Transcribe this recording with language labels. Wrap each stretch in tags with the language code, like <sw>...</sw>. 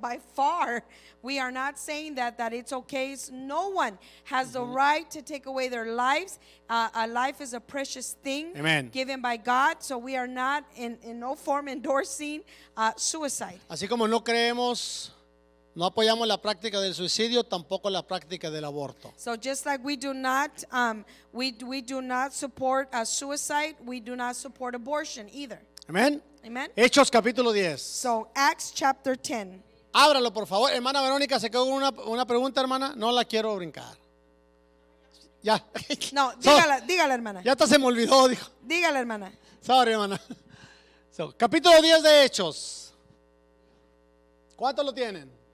<en>By far, we are not saying that it's okay. No one has the right to take away their lives. A life is a precious thing Amen. given by God. So we are not in no form endorsing suicide.</en> <es>Así como no creemos, no apoyamos la práctica del suicidio, tampoco la práctica del aborto.</es> <en>So just like we do not we do not support suicide, we do not support abortion either.</en> <es>Amén.</es> <en>Amen.</en> <es>Hechos capítulo 10.</es> <en>So Acts chapter 10.</en> <es>Ábralo, por favor. Hermana Verónica, ¿se quedó con una pregunta, hermana? No la quiero brincar. Ya. No,</es> <en>So,</en> <es>dígala, hermana. ya hasta se me olvidó, dijo. Dígala, hermana. Sorry, hermana. So, capítulo 10 de Hechos. ¿Cuántos lo tienen?</es>